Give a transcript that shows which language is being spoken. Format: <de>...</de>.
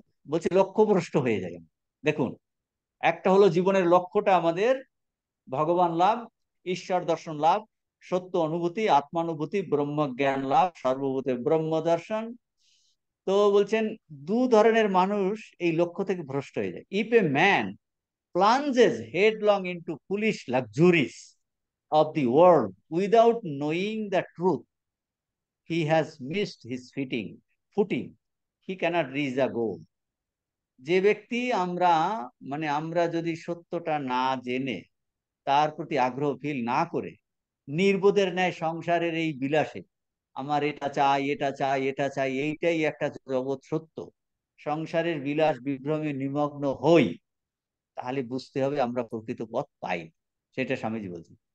<bn>বলছে লক্ষ্যভ্রষ্ট হয়ে যায়। দেখুন, একটা হলো জীবনের লক্ষ্যটা আমাদের ভগবান লাভ, ঈশ্বর দর্শন লাভ, সত্য অনুভূতি, আত্মানুভূতি, ব্রহ্মজ্ঞান লাভ, সর্বভূতে ব্রহ্ম দর্শন। তো বলছেন দু ধরনের মানুষ এই লক্ষ্য থেকে ভ্রষ্ট হয়ে যায়।</bn> <en>If a man plunges headlong into foolish luxuries of the world without knowing the truth, he has missed his footing. He cannot reach the goal.</en> <bn>যে ব্যক্তি আমরা যদি সত্যটা না জেনে, তার প্রতি আগ্রহ ফিল না করে, নির্বোধের ন্যায় সংসারের এই বিলাসে, আমার এটা চাই, এটা চাই, এটা চাই, এইটাই একটা জগৎ সত্য, সংসারের বিলাস বিভ্রমে নিমগ্ন হই, তাহলে বুঝতে হবে আমরা প্রকৃত পথ পাই। সেটা স্বামীজি বলছেন।</bn>